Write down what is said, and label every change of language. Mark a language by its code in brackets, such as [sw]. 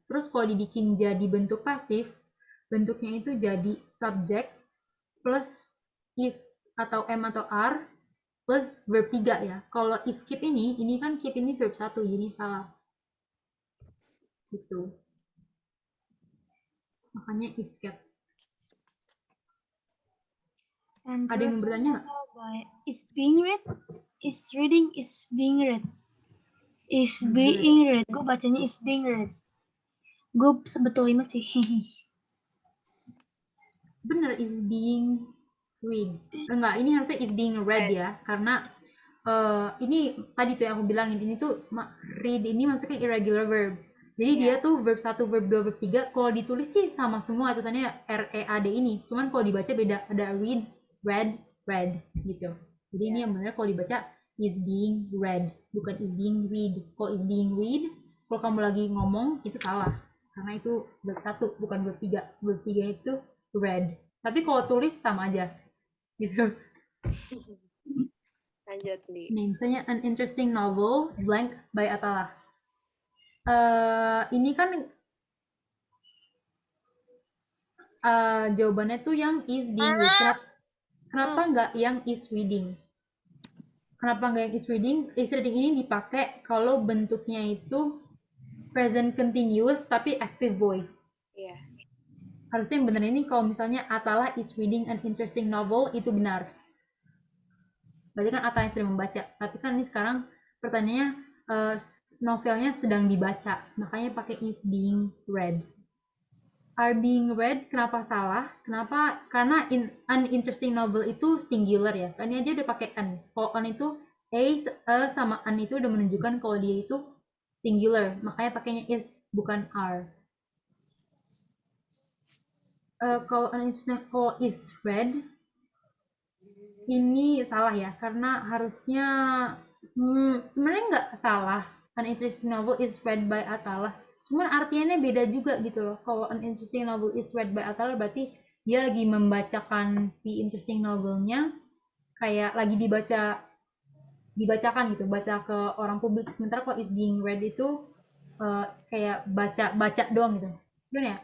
[id] Terus kalau dibikin jadi bentuk pasif, bentuknya itu jadi subject plus is atau am atau are plus verb 3 ya. Kalau skip ini kan keep ini verb 1, jadi salah. Gitu. Makanya escape. Ada yang mau bertanya nggak? [en] Is being read, is reading, is being read. Is being read. [id] Gue bacanya [en] is being read. [id] Gue sebetulnya sih. Bener, [en] is being read. [id] Enggak, ini harusnya [en] is being read ya. [id] Karena ini tadi tuh yang aku bilangin. Ini tuh read ini masuknya irregular verb. Jadi dia tuh verb 1, verb 2, verb 3. Kalau ditulis sih sama semua. Tulisannya R-E-A-D ini. Cuman kalau dibaca beda. Ada read, read, read gitu. Jadi ini yang benar kalau dibaca [en] is being read, [id] bukan is being read. Kalau [en] is being read, [id] kalau kamu lagi ngomong itu salah. Karena itu verb 1, bukan verb 3. Verb 3 itu read. Tapi kalau tulis sama aja. Gitu. Lanjut nih. Nih, misalnya [en] an interesting novel blank by Atala. [id] Ini kan jawabannya tuh yang [en] is being read. [id] Kenapa nggak yang [en] is reading? [id] Kenapa nggak yang is reading? [en] Is reading [id] ini dipakai kalau bentuknya itu present continuous tapi active voice. Iya. Harusnya yang benar ini kalau misalnya [en] Atala is reading an interesting novel, [id] itu benar. Berarti kan Atala yang sedang membaca. Tapi kan ini sekarang pertanyaannya novelnya sedang dibaca. Makanya pakai [en] is being read. Are being read [id] kenapa salah? Kenapa? Karena [en] an interesting novel [id] itu singular ya. Kan ini aja udah pakai an. Kalau an itu a sama an itu udah menunjukkan kalau dia itu singular. Makanya pakainya is bukan are. Kalau an interesting kalau [en] is read [id] ini salah ya. Karena harusnya sebenarnya nggak salah. [en] An interesting novel is read by Atala. [id] Cuman artinya beda juga gitu loh. Kalau [en] an interesting novel is read by Atala [id] berarti dia lagi membacakan si interesting novelnya kayak lagi dibacakan gitu, baca ke orang publik. Sementara kalau [en] is being read [id] itu kayak baca doang gitu. Gimana ya?